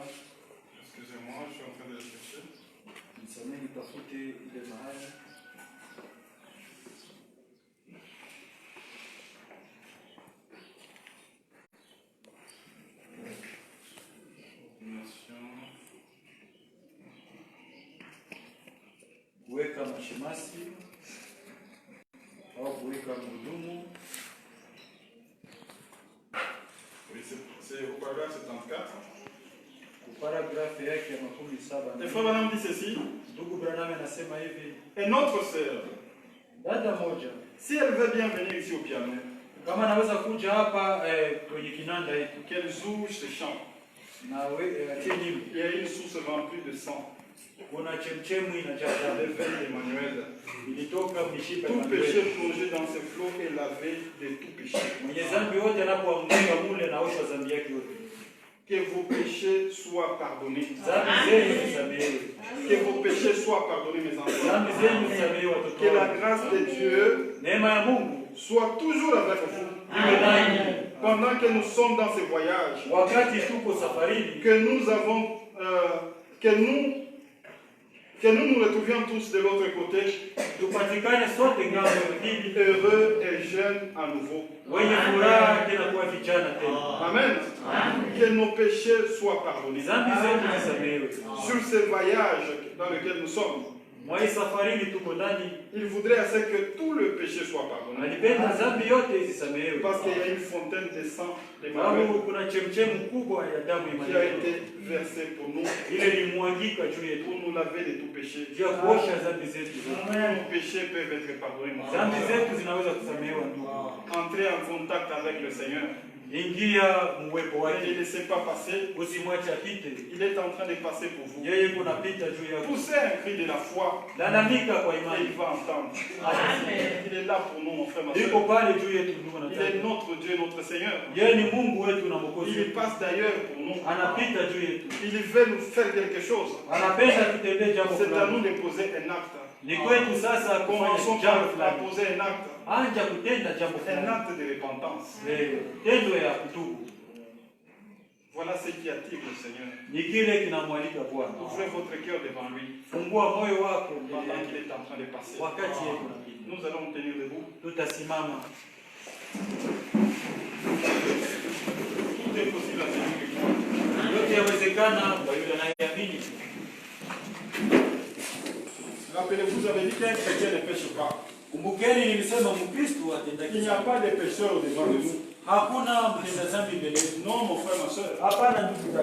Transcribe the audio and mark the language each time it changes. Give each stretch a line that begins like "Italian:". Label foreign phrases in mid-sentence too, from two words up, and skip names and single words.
French: Excusez-moi, je suis en train de le chercher.
Swahili: Nisamee nitafute ile mahali. Kuweka mashemasi au kuweka mhudumu.
French: Oui, c'est au paragraphe 74.
Swahili: Paragrafu yake ya 17.
French: Et Frère Branham dit ceci.
Swahili: Ndugu Branham anasema hivi,
French: Et notre sœur,
Swahili: dada moja
French: si elle veut bien venir ici au piano,
Swahili: kama anaweza kuja hapa kwenye kinanda yetu
French: qu'elle joue ce chant.
Swahili: na atie nyimbo.
French: Il y a une source remplie de sang.
Swahili: Kuna chemchemu inajaa
French: Le
Swahili: damu
French: veine d'Emmanuel.
Swahili: ilitoka mishipa ya
French: Tout péché
Swahili: Manueli.
French: plongé dans ce flot est lavé de tout péché.
Swahili: Mwenye dhambi wote anapoanguka mule naoshwa dhambi yake yote.
French: Que vos péchés soient pardonnés.
Swahili: Dhambi zenu zisamehewe.
French: Que vos péchés soient pardonnés, mes enfants.
Swahili: Dhambi zenu zisamehewe watoto
French: Que la
Swahili: wangu.
French: grâce de Dieu
Swahili: Neema ya Mungu
French: soit toujours avec vous.
Swahili: iwe nanyi
French: Pendant que nous sommes dans ce voyage,
Swahili: wakati tuko safarini,
French: que nous avons, que nous nous retrouvions tous de l'autre côté,
Swahili: tupatikane sote ngambo ya pili,
French: heureux et jeunes à nouveau.
Swahili: wenye furaha tena kuwa vijana tena. Amen.
French: Que nos péchés soient pardonnés.
Swahili: Dhambi zetu zisamehewe.
French: Sur ce voyage dans lequel nous sommes,
Swahili: Mwa hii safarini tuko ndani,
French: il voudrait assez que tout le péché soit pardonné.
Swahili: alipenda dhambi yote zisamehewe.
French: Parce qu'il y a une fontaine de sang d'Emmanuel
Swahili: Sababu kuna chemchemu kubwa ya damu ya
French: qui a
Swahili: Manueli.
French: été versée pour nous,
Swahili: Ile ilimwangika juu yetu
French: pour nous laver de tout péché.
Swahili: juu ya kuosha dhambi zetu zote.
French: Nos péchés peuvent être pardonnés. mon frère.
Swahili: Dhambi zetu zinaweza kusamehewa ndugu.
French: Entrez en contact avec le Seigneur.
Swahili: Ingia muwepo
French: Ne
Swahili: wake,
French: laissez pas passer.
Swahili: usimwache apite.
French: Il est en train de passer pour vous.
Swahili: Yeye kunapita juu yako.
French: Poussez un cri de la foi
Swahili: Lalamika kwa
French: et
Swahili: imani.
French: il va entendre. Il est là pour nous, mon frère, ma
Swahili: Iko
French: soeur.
Swahili: pale juu yetu ndugu na
French: Il est
Swahili: dada.
French: notre Dieu, notre Seigneur.
Swahili: Yeye ni Mungu wetu na Mwokozi
French: Il
Swahili: wetu.
French: passe d'ailleurs pour nous.
Swahili: Anapita juu yetu.
French: Il veut nous faire quelque chose.
Swahili: Anapenda tutendee jambo
French: C'est à nous
Swahili: fulani.
French: de poser un acte.
Swahili: Ni kwetu sasa
French: Commençons
Swahili: kufanya jambo
French: par
Swahili: fulani.
French: poser un acte.
Swahili: Anja kutenda jambo
French: Un
Swahili: fulani.
French: acte de repentance.
Swahili: Tendo ya kutubu.
French: Voilà ce qui attire le Seigneur.
Swahili: Ni kile kinamwalika Bwana.
French: Ouvrez votre cœur devant lui
Swahili: Fungua moyo wako mbele
French: pendant
Swahili: yake.
French: qu'il est en train de passer.
Swahili: Wakati yeye kunapita.
French: Nous allons nous tenir debout.
Swahili: Tutasimama.
French: Tout est possible à celui qui croit.
Swahili: Yote yawezekana kwa yule anayeamini.
French: Rappelez-vous, vous avez dit qu'un chrétien ne pêche pas.
Swahili: Kumbukeni nilisema Mkristo atendaki.
French: Il n'y a pas de pécheurs devant nous.
Swahili: Hakuna mtenda dhambi mbele yetu.
French: Non, mon frère, ma soeur.
Swahili: Hapana ndugu.